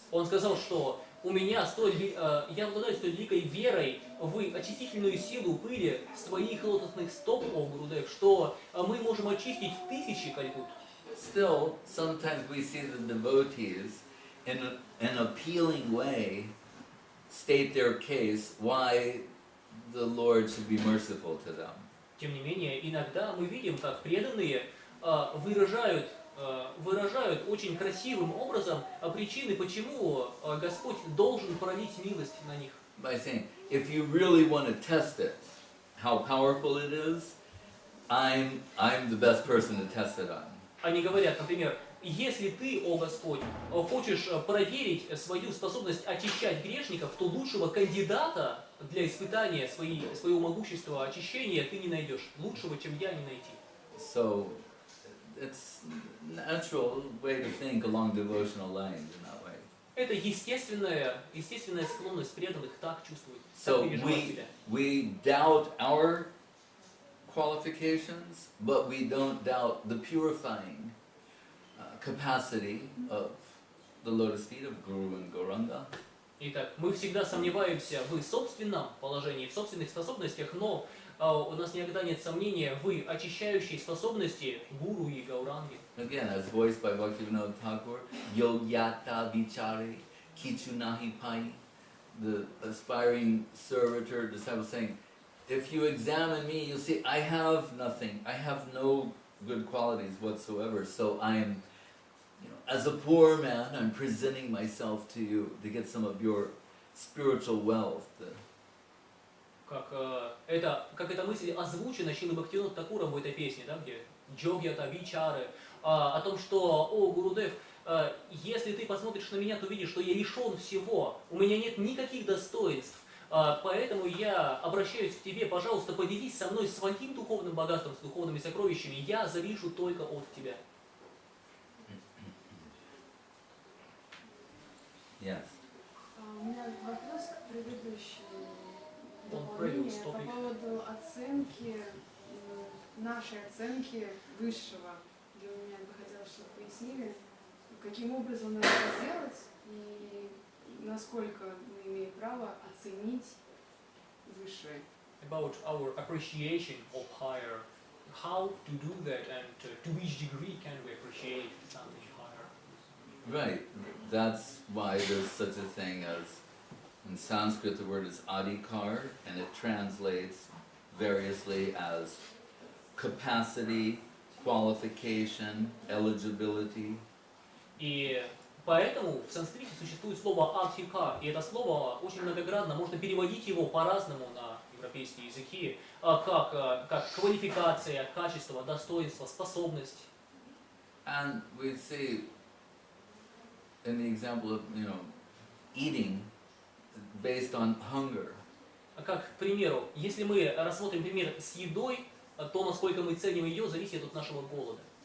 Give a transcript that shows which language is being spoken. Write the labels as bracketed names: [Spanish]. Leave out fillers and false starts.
[Russian] Он сказал, что у меня я обладаю столь великой верой в очистительную силу пыли с твоих лотосных стоп, о Гурудев, что мы можем очистить тысячи Калькут. [English] Still, sometimes we see the devotees in an appealing way state their case why the Lord should be merciful to them. [Russian] Тем не менее, иногда мы видим, как преданные выражают очень красивым образом причины, почему Господь должен пролить милость на них. [English] By saying, if you really want to test it, how powerful it is, I'm the best person to test it on. [Russian] Они говорят, например, если ты, о Господь, хочешь проверить свою способность очищать грешников, то лучшего кандидата для испытания своего могущества очищения ты не найдешь. Лучшего, чем я, не найти. [English] So, it's natural way to think along devotional lines in that way. [Russian] Это естественная склонность преданных так чувствовать, так [English] So [Russian] переживать себя. [English] we doubt our qualifications, but we don't doubt the purifying capacity of the lotus feet of Guru and Gauranga. [Russian] Итак, мы всегда сомневаемся в собственном положении, в собственных способностях, но у нас никогда нет сомнения в очищающей способности Гуру и Гауранги. [English] Again, as voiced by Bhaktivinoda Thakur, [Bangla] Yogyata Vichare Kichunahi Pai, [English] the aspiring servitor disciple saying, if you examine me, you'll see I have nothing. I have no good qualities whatsoever. So I am, as a poor man, I'm presenting myself to you to get some of your spiritual wealth. [Russian] Как эта мысль озвучена Шрилой Бхактивинода Такуром в этой песне, да, где Джогьята Вичары, о том, что, о Гурудев, если ты посмотришь на меня, то увидишь, что я лишен всего, у меня нет никаких достоинств, поэтому я обращаюсь к тебе, пожалуйста, поделись со мной своим духовным богатством, с духовными сокровищами, я завишу только от тебя. [English] Yes. [Russian] У меня вопрос к предыдущему [English] previous [Russian] дополнению по [English] topic. [Russian] поводу оценки, нашей оценки высшего. Для меня бы хотелось, чтобы пояснили, каким образом надо это сделать и насколько мы имеем право оценить высшее. [English] About our appreciation of higher, how to do that and to which degree can we appreciate something higher. Right. That's why there's such a thing as, in Sanskrit the word is adhikar, and it translates variously as capacity, qualification, eligibility. [Russian] И поэтому в санскрите существует слово адхика, и это слово очень многогранно, можно переводить его по-разному на европейские языки, как квалификация, качество, достоинство, способность. [English] And we see in the example of, eating based on hunger. [Russian] Как, к примеру, если мы рассмотрим пример с едой, то, насколько мы ценим ее, зависит от нашего голода.